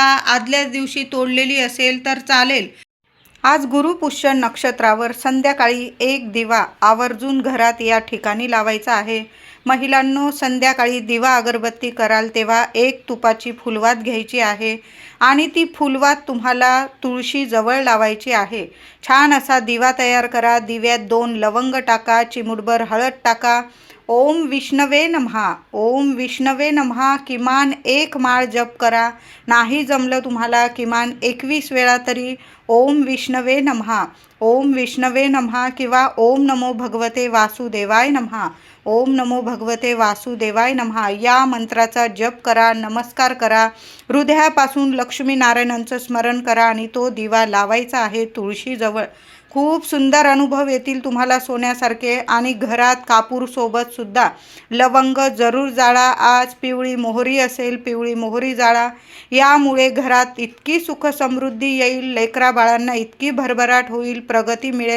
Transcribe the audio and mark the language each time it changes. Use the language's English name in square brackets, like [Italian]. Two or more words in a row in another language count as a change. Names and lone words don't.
[Marathi] आदल्याच दिवशी तोडलेली असेल तर चालेल. आज गुरुपुष्य नक्षत्रावर संध्याकाळी एक दिवा आवर्जून घरात या ठिकाणी लावायचा आहे. महिलांनो, संध्याकाळी दिवा अगरबत्ती कराल तेव्हा एक तुपाची फुलवात घ्यायची आहे आणि ती फुलवात तुम्हाला तुळशीजवळ लावायची आहे. छान असा दिवा तयार करा. दिव्यात 2 लवंग टाका, चिमूटभर हळद टाका. [Sanskrit] ओम विष्णवे नमः, ओम विष्णवे नमः [Marathi] किमान 1 माळ जप करा. नाही जमलं तुम्हाला किमान 21 वेळा तरी [Sanskrit] ओम विष्णवे नमः, ओम विष्णवे नमः [Marathi] किंवा [Sanskrit] ओम नमो भगवते वासुदेवाय नमः, ओम नमो भगवते वासुदेवाय नमः [Marathi] या मंत्राचा जप करा. नमस्कार करा. हृदयापासून लक्ष्मीनारायणांचं स्मरण करा आणि तो दिवा लावायचा आहे तुळशीजवळ. खूप सुंदर अनुभव येतील तुम्हाला सोन्यासारखे. आणि घरात कापूरसोबत सुद्धा लवंग जरूर जाळा. आज पिवळी मोहरी असेल, पिवळी मोहरी जाळा. यामुळे घरात इतकी सुख समृद्धी येईल, लेकरा बाळांना इतकी भरभराट होईल, प्रगती मिळेल.